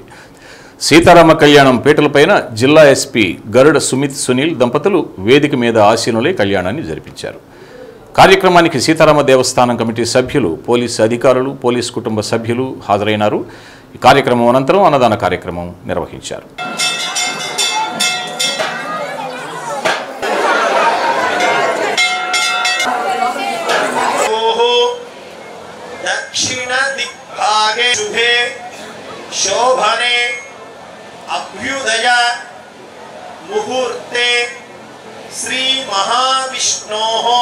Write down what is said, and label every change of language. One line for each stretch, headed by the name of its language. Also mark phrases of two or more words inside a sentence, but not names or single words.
Telugu: సీతారామ కళ్యాణం పీటలపైన జిల్లా ఎస్పీ గరుడ సుమిత్ సునీల్ దంపతులు వేదిక మీద ఆసీనులై కళ్యాణాన్ని జరిపించారు. కార్యక్రమానికి సీతారామ దేవస్థానం కమిటీ సభ్యులు, పోలీసు అధికారులు, పోలీసు కుటుంబ సభ్యులు హాజరైనారు. ఈ కార్యక్రమం అనంతరం అన్నదాన కార్యక్రమం నిర్వహించారు.
Sanskrit: दक्षिण दिग्भागे शुभे शोभने अभ्युदय मुहूर्ते श्री महाविष्णोः